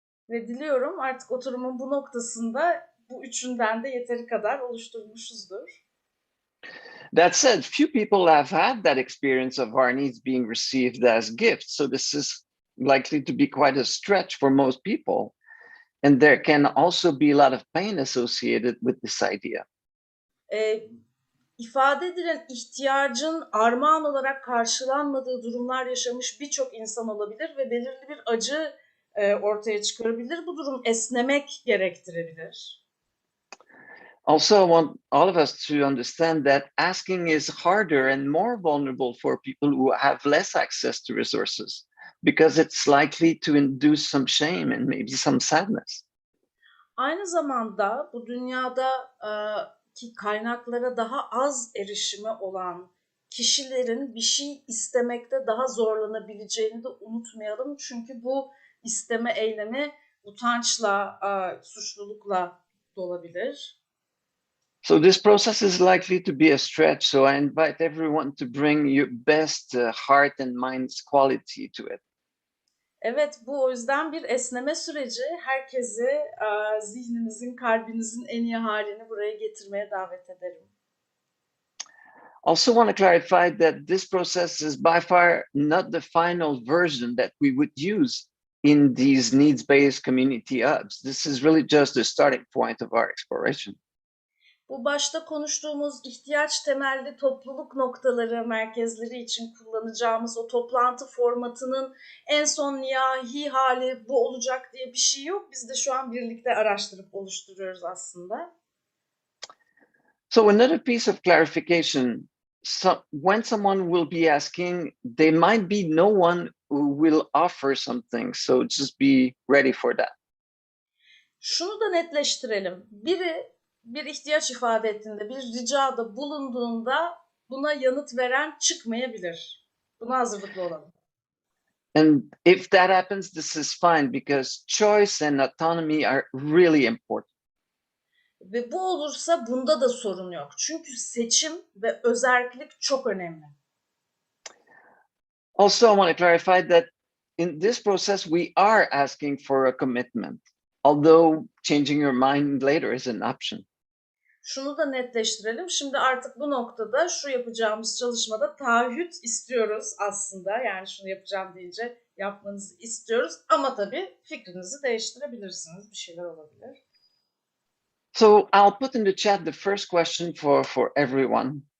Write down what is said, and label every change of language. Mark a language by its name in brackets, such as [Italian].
[Turkish] Ve diliyorum artık oturumun bu noktasında bu üçünden de yeteri kadar oluşturmuşuzdur. [English] That said, few people have had that experience of our needs being received as gifts, so this is likely to be quite a stretch for most people. And there can also be a lot of pain associated with this idea. [Turkish] İfade edilen ihtiyacın armağan olarak karşılanmadığı durumlar yaşamış birçok insan olabilir ve belirli bir acı ortaya çıkarabilir. Bu durum esnemek gerektirebilir. [English] Also, I want all of us to understand that asking is harder and more vulnerable for people who have less access to resources, because it's likely to induce some shame and maybe some sadness. [Turkish] Aynı zamanda bu dünyada ki kaynaklara daha az erişimi olan kişilerin bir şey istemekte daha zorlanabileceğini de unutmayalım. Çünkü bu isteme eylemi utançla, suçlulukla dolabilir. [English] So this process is likely to be a stretch. So I invite everyone to bring your best heart and mind's quality to it. [Turkish] Evet, bu o yüzden bir esneme süreci. Herkesi zihninizin, kalbinizin en iyi halini buraya getirmeye davet ederim. [English] Also want to clarify that this process is by far not the final version that we would use in these needs-based community hubs. This is really just the starting point of our exploration. [Turkish] Bu başta konuştuğumuz ihtiyaç temelli topluluk noktaları, merkezleri için kullanacağımız o toplantı formatının en son nihai hali bu olacak diye bir şey yok. Biz de şu an birlikte araştırıp oluşturuyoruz aslında. [English] So another piece of clarification, when someone will be asking, there might be no one who will offer something. So just be ready for that. [Turkish] Şunu da netleştirelim. Biri bir ihtiyaç ifade ettiğinde, bir ricada bulunduğunda buna yanıt veren çıkmayabilir. Buna hazırlıklı olalım. [English] And if that happens, this is fine because choice and autonomy are really important. [Turkish] Ve bu olursa bunda da sorun yok. Çünkü seçim ve özerklik çok önemli. [English] Also, I want to clarify that in this process, we are asking for a commitment, although changing your mind later is an option. [Turkish] Şunu da netleştirelim. Şimdi artık bu noktada şu yapacağımız çalışmada taahhüt istiyoruz aslında. Yani şunu yapacağım deyince yapmanızı istiyoruz. Ama tabii fikrinizi değiştirebilirsiniz. Bir şeyler olabilir. [English] So I'll put in the chat the first question for everyone.